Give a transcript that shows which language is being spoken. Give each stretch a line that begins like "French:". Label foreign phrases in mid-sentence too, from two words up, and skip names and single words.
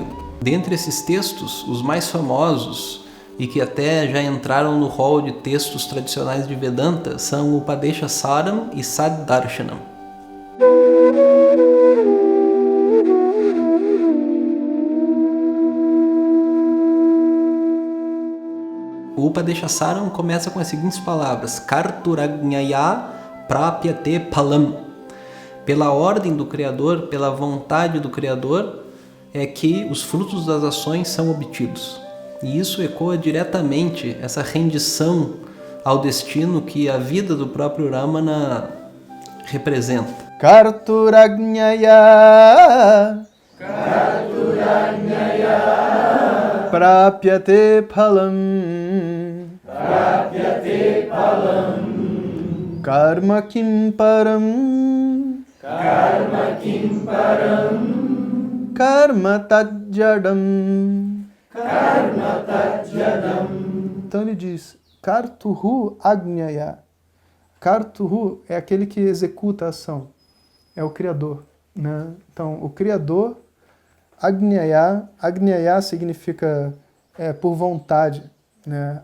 Portuguese: Dentre esses textos, os mais famosos e que até já entraram no rol de textos tradicionais de Vedanta são o Upadesha Saram e Saddarshanam. O Upadeshasaram começa com as seguintes palavras:
Sanskrit: कर्तुराज्ञया प्राप्यते फलम्.
Portuguese: Pela ordem do Criador, pela vontade do Criador, é que os frutos das ações são obtidos. E isso ecoa diretamente essa rendição ao destino que a vida do próprio Ramana representa.
Sanskrit: कर्तुराज्ञया प्राप्यते फलं कर्म किं परं कर्म तज्जडम्.
Portuguese: Então ele diz
Sanskrit: कर्तुः आज्ञया.
Portuguese: Kartuhu é aquele que executa a ação, é o Criador, né? Então o Criador, Agnyaya, Agnyaya significa por vontade, né?